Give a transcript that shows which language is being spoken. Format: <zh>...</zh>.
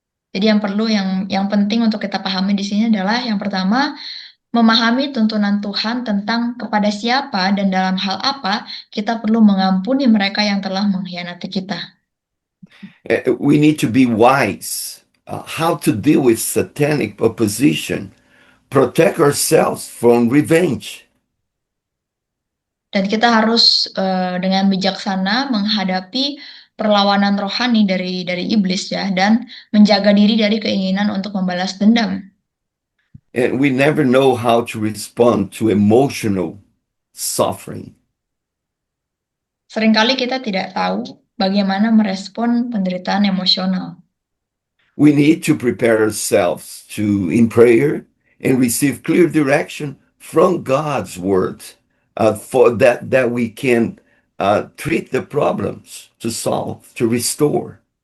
<id>Jadi yang penting untuk kita pahami di sini adalah yang pertama, memahami tuntunan Tuhan tentang kepada siapa dan dalam hal apa kita perlu mengampuni mereka yang telah mengkhianati kita.</id> <en>We need to be wise how to deal with satanic opposition, protect ourselves from revenge.</en> <id>Dan kita harus dengan bijaksana menghadapi perlawanan rohani dari iblis ya, dan menjaga diri dari keinginan untuk membalas dendam.</id> <en>And we never know how to respond to emotional suffering.</en> <id>Seringkali kita tidak tahu bagaimana merespon penderitaan emosional.</id> <en>We need to prepare ourselves in prayer and receive clear direction from God's word for that we can treat the problems, to solve, to restore.</en>